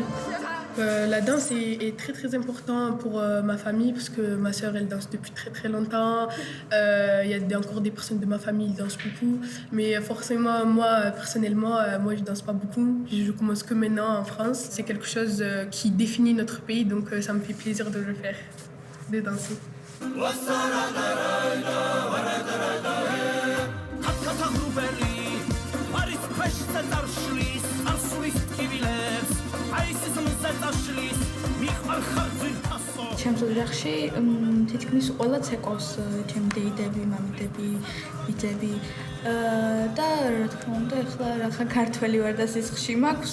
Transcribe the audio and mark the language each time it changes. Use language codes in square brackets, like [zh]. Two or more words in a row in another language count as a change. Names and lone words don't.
[fr] La danse est très très importante pour ma famille parce que ma sœur elle danse depuis très très longtemps. Il y a encore des personnes de ma famille qui dansent beaucoup. Mais forcément moi personnellement, moi je danse pas beaucoup. Je commence que maintenant en France. C'est quelque chose qui définit notre pays donc ça me fait plaisir de le faire, de danser. [ka] ჩემს ოჯახში თითქმის ყველა ცეკვავს ჩემი დეიდები, მამიდები, ბიძები და რა თქმა უნდა ახლა რა ქართველი ვარ და სისხლში მაქვს.